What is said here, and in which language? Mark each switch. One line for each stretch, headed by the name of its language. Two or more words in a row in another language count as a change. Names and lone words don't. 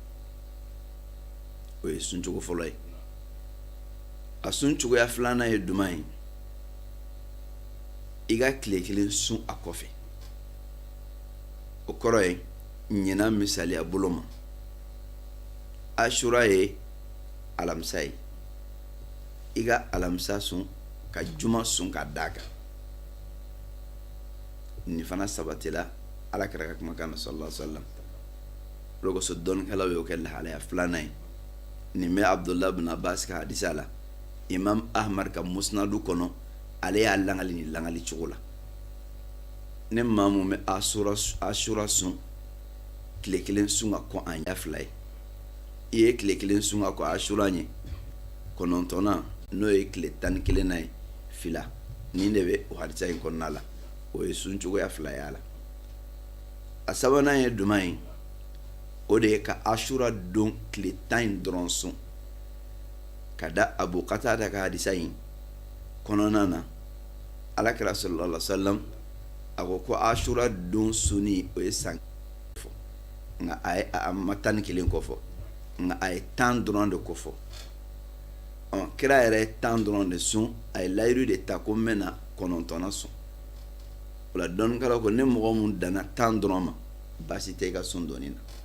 Bambara: o ye sun cogo fɔlɔ ye a sun cogoya filanan ye duman ye i ka tile 1 sun a kɔfɛ o kɔrɔ ye ɲina misaliya bolo ma Ashura ye alamisa ye i ka alamisa sun ka juma sun ka d'a kan ni fana sabatila ala kira ka kumakan na
Arabic: صلى الله عليه وسلم
Bambara: o kosɔn dɔnnikɛlaw y'o kɛ lahalaya filanan ye nin bɛ Abdullah bin Abbas ka hadisa la Imam Ahmad ka musnadu kɔnɔ ale y'a langali ni langali cogo la ne maa mun bɛ Ashura sun tile 1 sun ka kɔn a ɲɛ 2 ye i ye tile 1 sun ka kɔn Ashura ɲɛ 9 n'o ye tile 11 na ye fila nin de bɛ o hadisa in kɔnɔna la o ye sun cogoya 2 ye a la a sabanan ye duman ye o de ye ka Ashura don tile 10 in dɔrɔn sun ka da Abu Qatada ka hadisa in kɔnɔna na alakira
Arabic: صلى الله عليه وسلم
Bambara: a ko Ashura don suni o ye san fɔ nka a ma 11 kɔfɔ nka a ye 10 dɔrɔn de kɔfɔ kira yɛrɛ ye 10 dɔrɔn de sun a ye layiru de ta ko n bɛna 9 sun o la dɔnnikɛlaw ko ne mɔgɔ mun danna 10 dɔrɔn ma baasi tɛ i ka sun dɔɔni na